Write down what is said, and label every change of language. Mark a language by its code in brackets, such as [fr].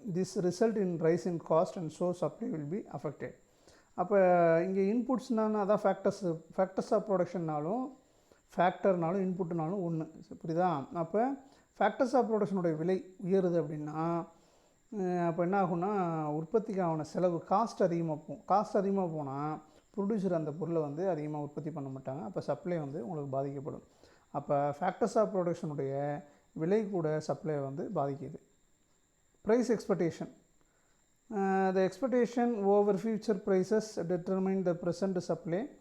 [en] this result in rise in cost and so supply will be affected. [ta] அப்போ இங்கே இன்புட்ஸ்னாலும் அதான் factors of ப்ரொடக்ஷன்னாலும் ஃபேக்டர்னாலும் இன்புட்னாலும் ஒன்று, புரியுதா? அப்போ ஃபேக்டர்ஸ் ஆஃப் ப்ரொடக்ஷனுடைய விலை உயருது அப்படின்னா அப்போ என்ன ஆகும்னா உற்பத்திக்கான செலவு காஸ்ட் அதிகமாக போகும். காஸ்ட் அதிகமாக போனால் ப்ரொடியூசர் அந்த பொருளை வந்து அதிகமாக உற்பத்தி பண்ண மாட்டாங்க. அப்போ சப்ளை வந்து உங்களுக்கு பாதிக்கப்படும். அப்போ ஃபேக்டர்ஸ் ஆஃப் ப்ரொடக்ஷனுடைய விலை கூட சப்ளை வந்து பாதிக்குது. [en] Price expectation. The expectation over future prices determine the present supply.